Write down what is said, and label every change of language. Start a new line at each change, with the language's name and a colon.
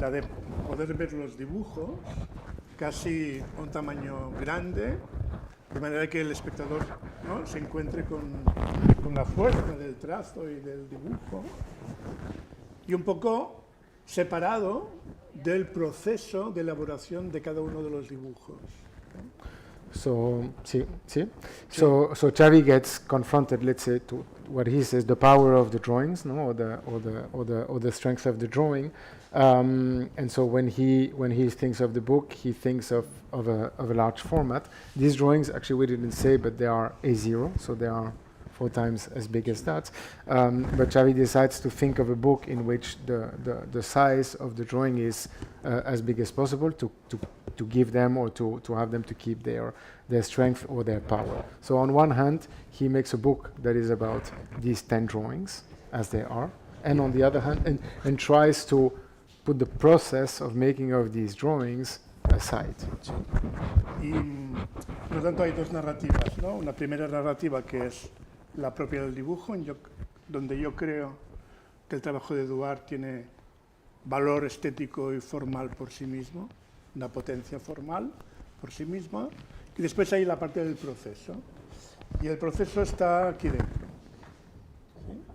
Spanish: La de poder ver los dibujos casi a un tamaño grande, de manera que el espectador, ¿no? Se encuentre con la fuerza del trazo y del dibujo, y un poco separado del proceso de elaboración de cada uno de los dibujos.
English: So Xavi gets confronted, let's say, to what he says, the power of the drawings, no, or the strength of the drawing. And so when he thinks of the book, he thinks of a large format. These drawings, actually we didn't say, but they are A0, so they are 4 times as big as that. But Xavi decides to think of a book in which the size of the drawing is as big as possible to give them, or to have them to keep their strength or their power. So on one hand, he makes a book that is about these 10 drawings as they are, and on the other hand, and tries to put the process of making of these drawings aside.
Spanish: Y por lo tanto hay dos narrativas, ¿no? Una primera narrativa que es la propia del dibujo, donde yo creo que el trabajo de Edouard tiene valor estético y formal por sí mismo, una potencia formal por sí misma, y después hay la parte del proceso, y el proceso está aquí dentro. ¿Sí?